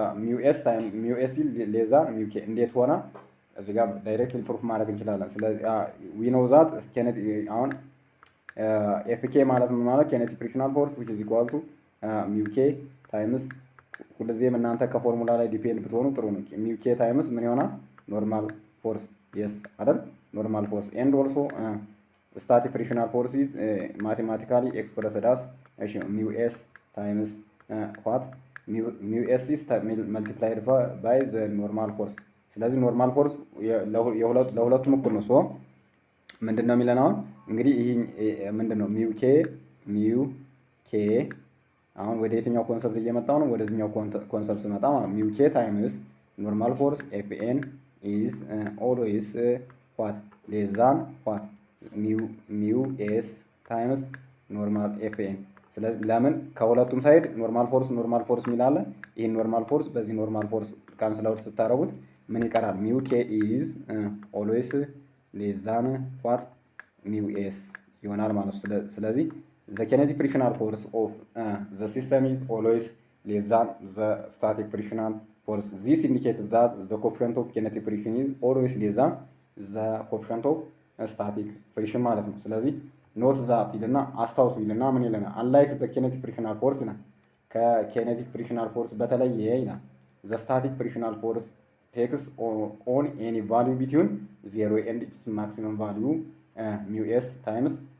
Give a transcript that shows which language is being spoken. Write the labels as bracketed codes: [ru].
[am] ሚው ኤስ ሌዛን ሚው ኬ እንዴት ሆነ? እዚህ ጋር ዳይሬክትሊ ፕሩፍ ማድረግ እንችላለን። ስለዚህ [en] ዊ ኖ ዛት [am] አሁን ኤፍኬ ማለት ምን ማለት [en] ኬኔቲክ ፍሪክሽናል ፎርስ ዊች ኢዝ ኢኳል ቱ ሚው ኬ ታይምስ [am] ሁልጊዜም እናንተ ከፎርሙላ ላይ ዲፔንድ ብትሆኑ ጥሩ ነው። ሚው ኬ ታይምስ ምን ይሆናል? ኖርማል ፎርስ የስ አይደል? [en] normal force. And also static frictional force is mathematically expressed as mu s times what mu s is multiplied by the normal force. [am] ስለዚህ ኖርማል ፎርስ ለሁለቱም እኩል ነው። ሶ ምንድነው የሚለን አሁን እንግዲህ ይሄ ምንድነው ሚው ኬ አሁን ወደ የትኛው ኮንሰፕት እየመጣው ነው? ወደዚህኛው ኮንሰፕት ስመጣ ማለት ሚው ኬ ታይምስ ኖርማል ፎርስ ኤፍኤን [en] ኢዝ ኦልዌይስ ዋት ሌስ ዛን ዋት [am] ሚው ኤስ ታይምስ ኖርማል ኤፍኤን። ስለዚህ ለምን ከሁለቱም ሳይድ ኖርማል ፎርስ የሚል አለ። ይህን ኖርማል ፎርስ በዚህ ኖርማል ፎርስ ካንስል አውት ስታደርጉት ምን ይቀራል? [en] ሚው ኬ ኢዝ ኦልዌይስ ሌስ ዛን ዋት ሚው ኤስ [am] ይሆናል ማለት ነው። ስለዚህ [en] the kinetic frictional force of the system is always less than the static frictional force. This indicates that the coefficient of kinetic friction is always less than the coefficient of static friction [am] ማለት ነው። ስለዚህ ኖት ዛት ይልና አስታውሱ ይልና ምን ይለና [en] unlike the kinetic frictional force [am] ይላል ከkinetic frictional force በተለየ ይላል [en] the static frictional force takes on any value between 0 and its maximum value mu s times